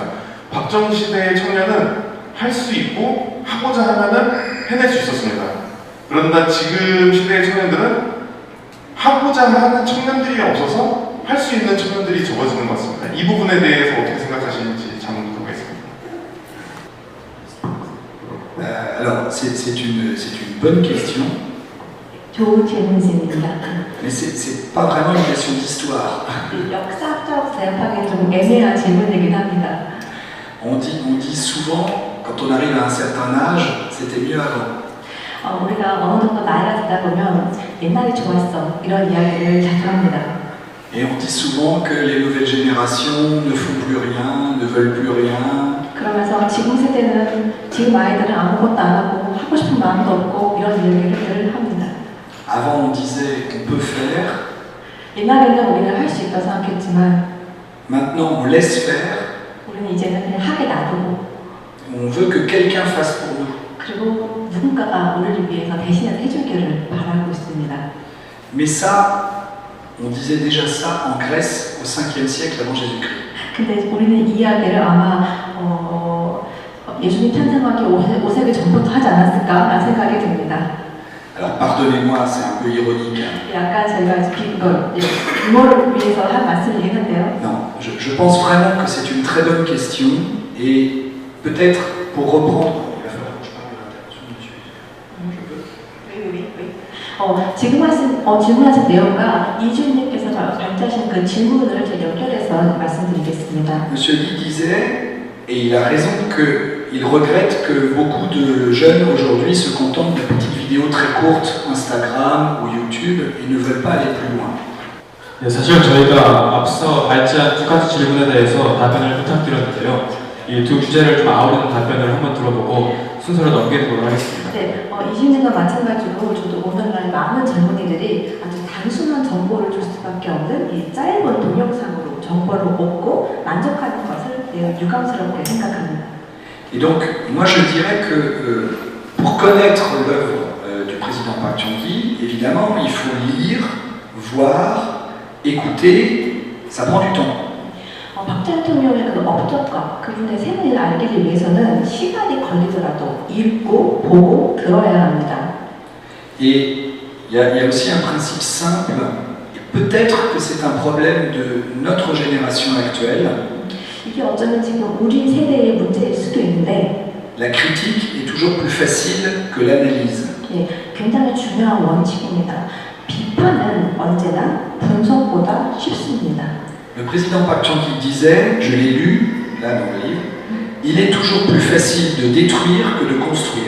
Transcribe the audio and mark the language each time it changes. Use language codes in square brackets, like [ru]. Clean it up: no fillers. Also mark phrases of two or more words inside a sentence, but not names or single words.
[ko] 박정희 시대의 청년은 할 수 있고 하고자 하면은 해낼 수 있었습니다. 그런데 지금 시대의 청년들은 하고자 하는 청년들이 없어서 할 수 있는 청년들이 적어지는 것 같습니다. 이 부분에 대해서 어떻게 생각하시는지 자문 들어보겠습니다. [fr] Alors, c'est une bonne question, [ko] 좋은 질문입니다. [fr] mais c'est pas vraiment une question d'histoire. [ko] 역사적 대답하기는 좀 애매한 질문이긴 합니다. [fr] On dit souvent, quand on arrive à un certain âge, c'était mieux avant. [ko] 우리가 어느 정도 나이가 들다 보면 옛날이 좋았어 이런 이야기를 자주 합니다. [fr] Et on dit souvent que les nouvelles générations ne font plus rien, ne veulent plus rien. [ko] 그러면서 지금 세대는 지금 아이들은 아무것도 안 하고 하고 싶은 마음도 없고 이런 얘기를 합니다. [fr] Avant, on disait on peut faire. [ko] 옛날에는 우리는 할 수 있다고 생각했지만 [fr] Maintenant, on laisse faire. [ko] 우리는 이제는 그냥 하게 놔두고 [fr] On veut que quelqu'un fasse pour nous. [ko] 그리고 누군가가 우리를 위해서 대신해서 해주기를 바라고 있습니다. [fr] Mais ça, on disait déjà ça en Grèce au 5e siècle avant Jésus-Christ. [ko] 근데 우리는 이 이야기를 아마 예수님 탄생하기 5세기 전부터 하지 않았을까라는 생각이 듭니다. [fr] Alors pardonnez-moi, c'est un peu ironique. [ko] 약간 제가 유머를 위해서 한 말씀이긴 한데요. [fr] Non, je pense vraiment que c'est une très bonne question et peut-être pour reprendre. [ko] 질문하신 내용과 이준님께서 발표하신 그 질문을 연결해서 말씀드리겠습니다. [fr] Monsieur Lee disait, et il a raison, qu'il regrette que beaucoup de jeunes aujourd'hui se contentent de petites vidéos très courtes, Instagram ou YouTube, et ne veulent pas aller plus loin. [ko] 네, 사실 저희가 앞서 발제한 두 가지 질문에 대해서 답변을 부탁드렸는데요. 이 두 주제를 좀 아우르는 답변을 한번 들어보고 순서를 넘기도록 하겠습니다. 네, 이준님과 마찬가지로 저도 오늘날 많은 젊은이들이 아주 단순한 정보를 줄 수밖에 없는 이 짧은 동영상으로 정보를 얻고 만족하는 것을 매우 유감스럽게 생각합니다. [fr] Et donc, moi je dirais que pour connaître l'œuvre du président Park Chung-hee, évidemment, il faut lire, voir, écouter, ça prend du temps. [ko] 박정희 대통령의 그 업적과 그분의 생애를 알기 위해서는 시간이 걸리더라도 읽고 보고 들어야 합니다. [fr] Et il y a aussi un principe simple, et peut-être que c'est un problème de notre génération actuelle. [ko] 이게 어쩌면 지금 우리 세대의 문제일 수도 있는데 [fr] La critique est toujours plus facile que l'analyse. [ko] 굉장히 중요한 원칙입니다. 비판은 언제나 분석보다 쉽습니다. [fr] Le président Park Chung-hee disait, je l'ai lu là dans le livre, il est toujours plus facile de détruire que de construire.